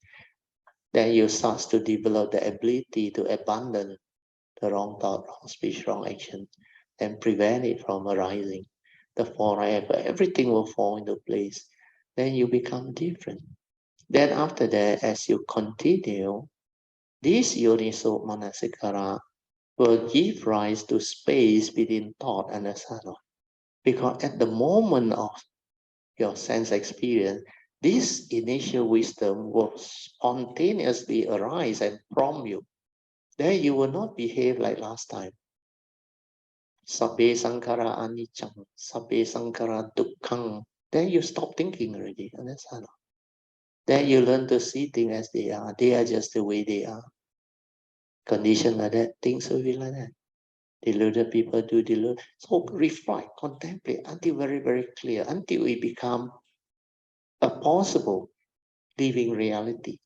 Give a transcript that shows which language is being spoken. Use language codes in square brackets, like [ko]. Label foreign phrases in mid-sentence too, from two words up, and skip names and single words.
[en] Then you start to develop the ability to abandon the wrong thought, wrong speech, wrong action, and prevent it from arising. The forever, everything will fall into place. Then you become different. Then after that, as you continue, this [pi] yoniso manasikara [en] will give rise to space between thought and asana. Because at the moment of your sense experience, this initial wisdom will spontaneously arise and prompt you. Then you will not behave like last time. [pi] Sabbe sankara anicham, sabbe sankara dukkhang. [en] Then you stop thinking already. Understand? Then you learn to see things as they are. They are just the way they are. Condition like that, things will be like that. Deluded people do delude. So reflect, contemplate until very, very clear, until it become a possible living reality.